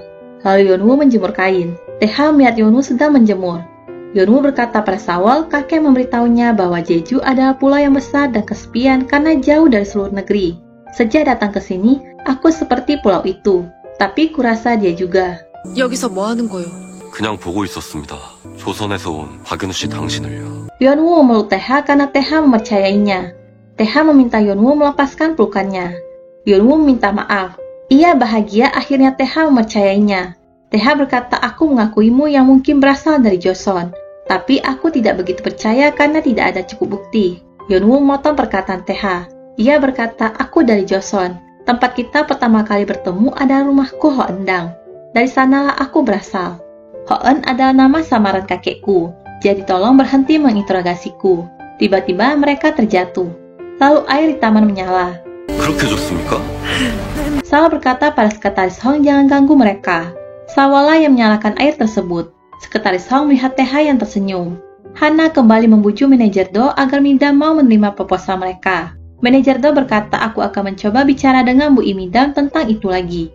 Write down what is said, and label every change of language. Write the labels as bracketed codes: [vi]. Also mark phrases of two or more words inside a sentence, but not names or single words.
[id] Lalu Yeonwoo menjemur kain. Taeha melihat Yeonwoo sedang menjemur. Yeonwoo berkata pada Sawol, kakek memberitahunya bahwa Jeju adalah pulau yang besar dan kesepian karena jauh dari seluruh negeri. Sejak datang ke sini, aku seperti pulau itu. Tapi kurasa dia juga. [ko] 여기서 뭐 하는 거요? 그냥 보고 있었습니다. 조선에서 온 박윤우 씨 당신을요. [id] Yeonwoo memeluk Taeha karena Taeha mempercayainya. Taeha meminta Yeonwoo melepaskan pelukannya. Yeonwoo meminta maaf. Ia bahagia akhirnya Taeha mempercayainya. Taeha berkata, "Aku mengakuimu yang mungkin berasal dari Joseon. Tapi aku tidak begitu percaya karena tidak ada cukup bukti." Yeonwoo memotong perkataan Taeha. Ia berkata, "Aku dari Joseon. Tempat kita pertama kali bertemu adalah rumahku Hoendang. Dari sanalah aku berasal. Hoen adalah nama samaran kakekku, jadi tolong berhenti menginterogasiku." Tiba-tiba mereka terjatuh. Lalu air di taman menyala. [ko] 그렇게 좋습니까? [id] Sawal berkata pada Sekretaris Hong jangan ganggu mereka. Sawal lah yang menyalakan air tersebut. Sekretaris Hong melihat Teha yang tersenyum. Hana kembali membujuk manajer Do agar Midam mau menerima proposal mereka. Manajer Do berkata aku akan mencoba bicara dengan Bu Imidam tentang itu lagi.